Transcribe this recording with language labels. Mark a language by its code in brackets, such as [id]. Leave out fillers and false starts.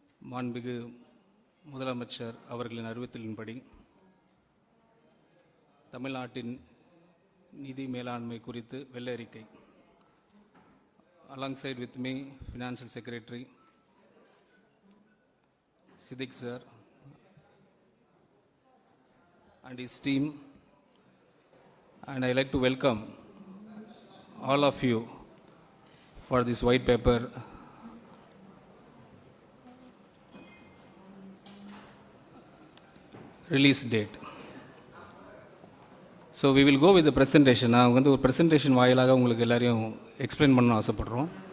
[ta] மாண்புமிகு முதலமைச்சர் அவர்களின் அறிவித்தலின்படி தமிழ்நாட்டின் நிதி மேலாண்மை குறித்து வெள்ளை அறிக்கை. [en] Alongside with me, Financial Secretary Siddiq sir and his team, and I like to welcome all of you for this white paper release date. So we will go with presentation. [ta] நான் ஒரு ப்ரெசன்டேஷன் வாயிலாக உங்களுக்கு எல்லாரையும் explain பண்ண ஆசைப்படுறோம்.